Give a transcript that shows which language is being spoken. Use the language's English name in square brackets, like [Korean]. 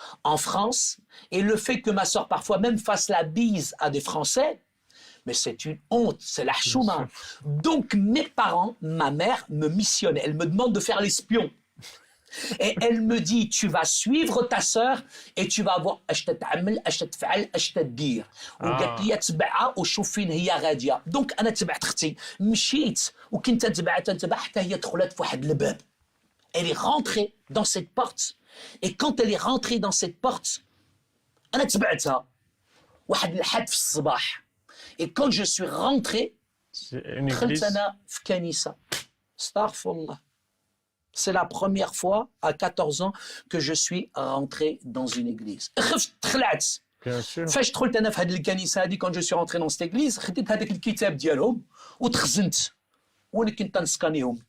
[French] en France, et le fait que ma sœur parfois même fasse la bise à des Français, mais c'est une honte, c'est la chouma. Donc mes parents, ma mère me missionne, elle me demande de faire l'espion. Et elle me dit, tu vas suivre ta sœur et tu vas voir [Arabic] اش تتعمل اش تفعل اش تدير. وقالت لي تبعها وشوف فين هي غاديه. دونك انا تبعت اختي مشيت وكنت تنتبع حتى هي دخلت في واحد الباب. [French] Elle est rentrée dans cette porte et quand elle est rentrée dans cette porte [Arabic] انا تبعتها واحد الحد في الصباح. [French] Et quand je suis rentré [Arabic] دخلت انا في كنيسه. استغفر الله. [French] C'est la première fois, à 14 ans, que je suis rentré dans une église. Bien sûr. [Arabic] فاش دخلت انا في هذه الكنيسه هذه [French] quand je suis rentré dans cette église [Arabic] خديت هذاك الكتاب ديالهم وتخزنت وانا كنت نسكانيهم.